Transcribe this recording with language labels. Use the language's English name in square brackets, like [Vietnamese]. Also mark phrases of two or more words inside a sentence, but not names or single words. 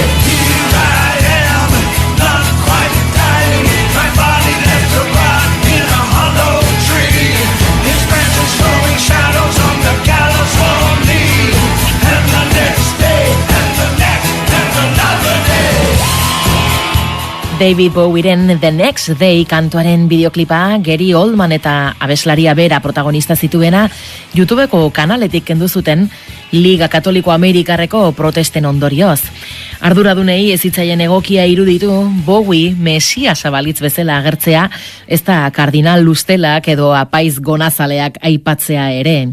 [English] Here I am, not quite dying, my body left to rot in a hollow tree. His branches throwing shadows on the gallows for me, and the next day, and the next, and another day. [Basque] David Bowieren The Next Day kantuaren bideoklipa Gary Oldman eta abeslaria bera protagonista zituena YouTubeko kanaletik kendu zuten Liga Katoliko Amerikarreko protesten ondorioz. Arduradunei ez zitzaien egokia iruditu Bowie mesias abalitz bezala agertzea, ez da kardinal lustelak edo apaiz gonazaleak aipatzea ere.